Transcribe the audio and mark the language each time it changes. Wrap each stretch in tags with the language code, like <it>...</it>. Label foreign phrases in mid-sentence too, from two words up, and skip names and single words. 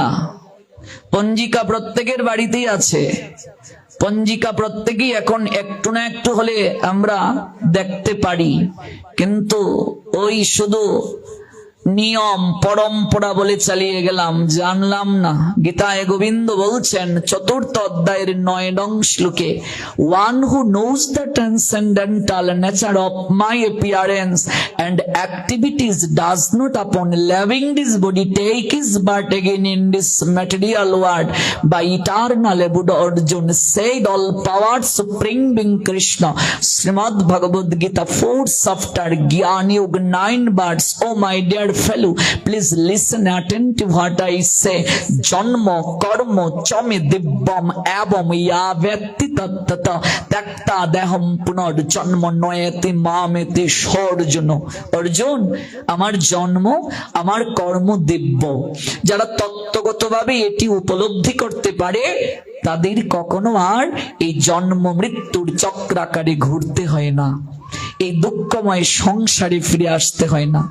<bn>পঞ্জিকা প্রত্যেকের বাড়িতেই আছে, পঞ্জিকা প্রত্যেকেই এখন একটু না একটু হলে আমরা দেখতে পারি, কিন্তু ওই শুধু নিয়ম পরম্পরা বলে চালিয়ে গেলাম, জানলাম না। গীতায় গোবিন্দ বলছেন 4th অধ্যায়ের 9 নং শ্লোকে,</bn> <en>one who knows the transcendental nature of my appearance and activities does not upon leaving this body take his birth again in this material world by eternal Buddha Arjun said all power supreme being Krishna. Srimad Bhagavad Gita 4th chapter Gyani Yoga 9 words. Oh my dear fellow, please listen attentive what I say.</en> <sa>जन्म कर्म च मे दिव्यम् एवं यो वेत्ति तत्त्वतः त्यक्त्वा देहं पुनर्जन्म नैति मामेति सोऽर्जुन.</sa> <bn>অর্জুন, আমার জন্ম, আমার কর্ম দিব্য। যারা তত্ত্বগতভাবে এটি উপলব্ধি করতে পারে, তাদের কখনো আর এই জন্ম মৃত্যুর চক্রাকারে ঘুরতে হয় না, এই দুঃখময় সংসারে ফিরে আসতে হয় না।</bn>